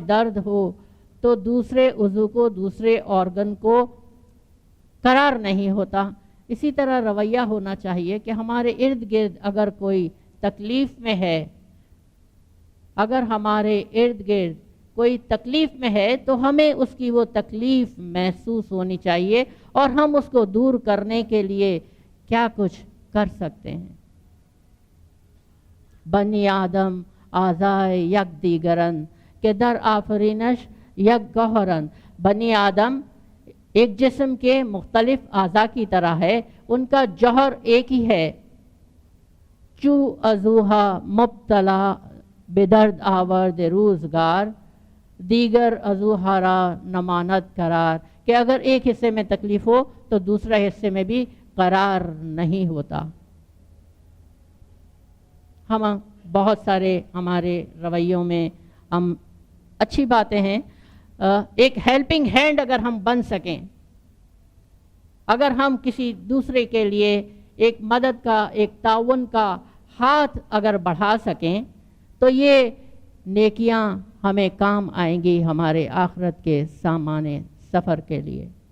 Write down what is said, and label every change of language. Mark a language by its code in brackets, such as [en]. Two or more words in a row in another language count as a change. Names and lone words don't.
[ur] درد ہو تو دوسرے عضو کو، دوسرے آرگن کو قرار نہیں ہوتا، اسی طرح رویہ ہونا چاہیے کہ ہمارے ارد گرد اگر کوئی تکلیف میں ہے، اگر ہمارے ارد گرد کوئی تکلیف میں ہے تو ہمیں اس کی وہ تکلیف محسوس ہونی چاہیے، اور ہم اس کو دور کرنے کے لیے کیا کچھ کر سکتے ہیں۔ [fa] بنی آدم اعضائے یک دیگرن کہ در آفرینش یک گوہرن۔ [ur] بنی آدم ایک جسم کے مختلف اعضاء کی طرح ہے، ان کا جوہر ایک ہی ہے۔ [fa] چو عضوہا مبتلا بدرد آورد روزگار، دیگر عضوہا را نماند قرار، [ur] کہ اگر ایک حصے میں تکلیف ہو تو دوسرے حصے میں بھی قرار نہیں ہوتا۔ ہم بہت سارے ہمارے رویوں میں ہم اچھی باتیں ہیں، ایک [en] helping hand [ur] اگر ہم بن سکیں، اگر ہم کسی دوسرے کے لیے ایک مدد کا، ایک تعاون کا ہاتھ اگر بڑھا سکیں تو یہ نیکیاں ہمیں کام آئیں گی ہمارے آخرت کے سامان سفر کے لیے۔